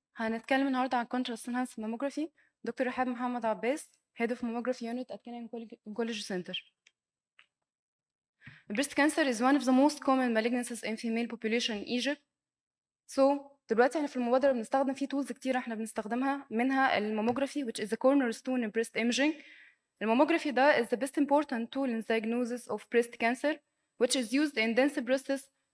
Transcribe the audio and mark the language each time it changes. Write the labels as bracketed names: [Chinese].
[Arabic] هنتكلم النهارده عن [English] contrast enhanced mammography. Doctor رحاب محمد عباس، Head of Mammography Unit at Kenya Oncology Center. Breast cancer is one of the most common malignancies in female population in Egypt. [Arabic] So دلوقتي احنا في المبادرة بنستخدم فيه tools كتير احنا بنستخدمها، منها الماموجرافي [English] which is the cornerstone in breast imaging. الماموجرافي ده is the best important tool in diagnosis of breast cancer which is used in dense breasts.